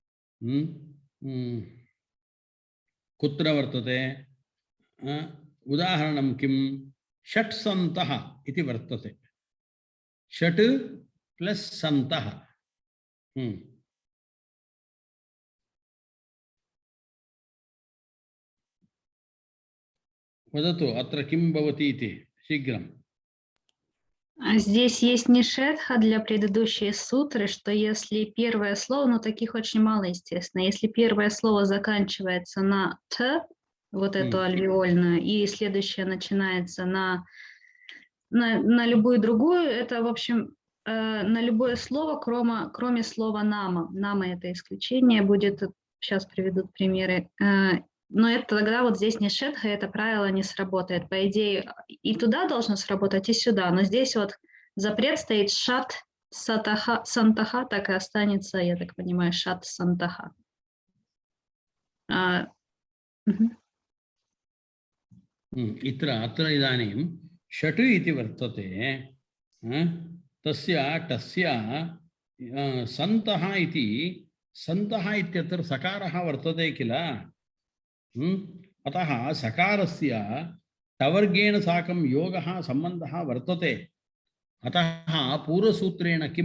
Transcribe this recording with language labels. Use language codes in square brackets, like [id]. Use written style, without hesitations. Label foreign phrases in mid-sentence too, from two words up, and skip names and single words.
[sa] कुत्र वर्तते उदाहरणं किं षट् सन्तः इति वर्तते षट् प्लस् सन्तः वदतु अत्र किं भवति इति शीघ्रम् [ru] Здесь есть нишедха для предыдущей сутры, что если первое слово, но таких очень мало, естественно, если первое слово заканчивается на «т», вот эту альвеольную, и следующее начинается на любую другую, это, в общем, на любое слово, кроме слова «нама». «Нама» — это исключение, будет, сейчас приведут примеры. Но это тогда вот здесь не шетха, это правило не сработает. По идее, и туда должно сработать, и сюда. Но здесь вот запрет стоит [sa] षट् सन्तः, [ru] так и останется, я так понимаю, [sa] षट् सन्तः. अत्र इदानीं षट् इति वर्तते तस्य टस्य सन्तः इत्यत्र सकारः वर्तते किल अतः सकारस्य टवर्गेण साकं योगः सम्बन्धः वर्तते अतः पूर्वसूत्रेण किं